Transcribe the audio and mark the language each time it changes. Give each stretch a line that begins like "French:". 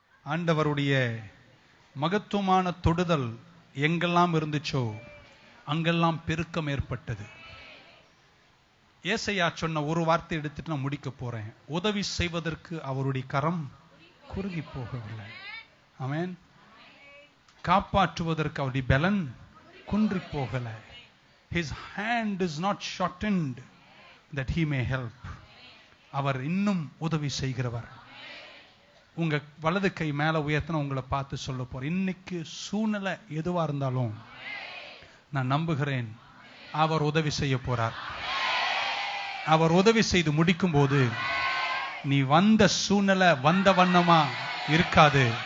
Tamil: ஆண்டவருடைய மகத்துவமான தொடுதல் எங்கெல்லாம் இருந்துச்சோ அங்கெல்லாம் பெருக்கம் ஏற்பட்டது. ஏசாயா சொன்ன ஒரு வார்த்தை எடுத்துட்டு நான் முடிக்க போறேன். உதவி செய்வதற்கு அவருடைய கரம் குறுகி போகவில்லை. ஆமென். காப்பாற்றுவதற்கு அவருடைய பலன் குன்றி போகல.
English: His hand is not shortened that he may help.
Tamil: அவர் இன்னும் உதவி செய்கிறவர். உங்க வலது கை மேல உயர்த்தின உங்களை பார்த்து சொல்ல போறேன், இன்னைக்கு சூழ்நிலை எதுவா இருந்தாலும் நான் நம்புகிறேன் அவர் உதவி செய்ய போறார். அவர் உதவி செய்து முடிக்கும் போது நீ வந்த சூழ்நிலை வந்த வண்ணமா இருக்காது.